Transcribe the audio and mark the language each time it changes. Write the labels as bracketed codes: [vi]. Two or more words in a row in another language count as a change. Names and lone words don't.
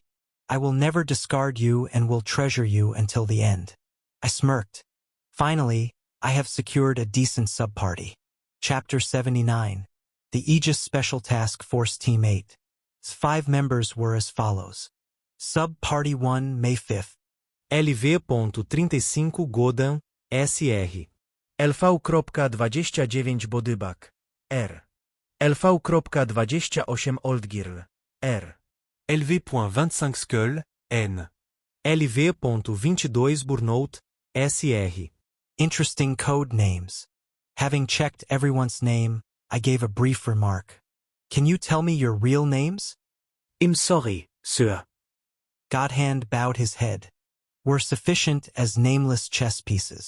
[en] I will never discard you and will treasure you until the end. I smirked. Finally, I have secured a decent sub-party. Chapter 79. The Aegis Special Task Force Team 8. Its 5 members were as follows. Sub-Party 1, May 5th. LV.35 Godan, SR. LV.29 Bodybak, R. LV.28 Oldgirl, R. LV.25 Skull, N. LV.22 Burnout, SR. Interesting code names. Having checked everyone's name, I gave a brief remark. Can you tell me your real names? I'm sorry, sir. God Hand bowed his head. We're sufficient as nameless chess pieces.